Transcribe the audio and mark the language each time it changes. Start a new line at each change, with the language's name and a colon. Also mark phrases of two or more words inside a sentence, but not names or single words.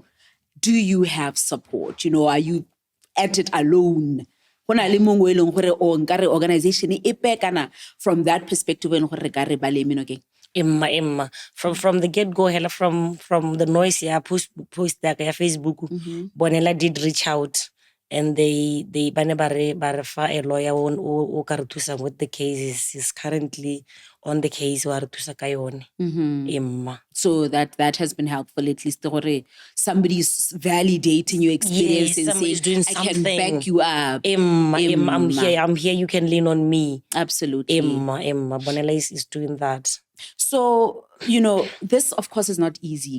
English: Do you have support? Are you at it alone? Organization from that perspective, Emma, from the get-go, from the noise, post that Facebook, Bonella did reach out, and they barefa a lawyer
Tswana: o ka re thusa
English: with the cases. He's currently on the case
Tswana: wa re thusa ka yone.
English: Emma. So that has been helpful, at least somebody's validating your experience and saying, doing I can back you up. Emma, I'm here, you can lean on me. Absolutely. Emma, Bonella is doing that. So, this of course is not easy.